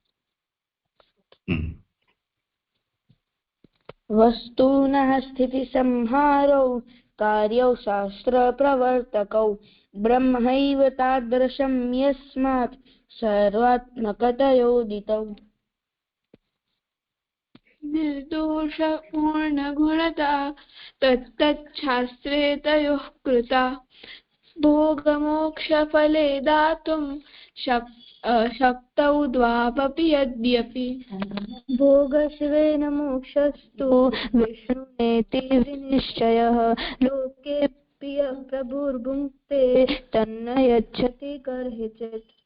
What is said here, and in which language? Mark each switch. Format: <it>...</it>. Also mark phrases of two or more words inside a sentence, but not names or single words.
<sa>વસ્તુનઃ સ્થિતિ સંહારૌ કાર્યૌ શાસ્ત્ર પ્રવર્તકૌ બ્રહ્મૈવ તાદૃશં યસ્માत् સર્વાત્મકતયોદિતૌ. निर्दोषपूर्णगुणता तत्तच्छास्त्रे तयोः कृता भोगमोक्षफले दातुं शक्तौ द्वावपि यद्यपि भोगस्वेन मोक्षस्तु विष्णुनेति विनिश्चयः लोकेऽपि प्रभुर्भुङ्क्ते तन्न यच्छति कर्हिचित्</sa>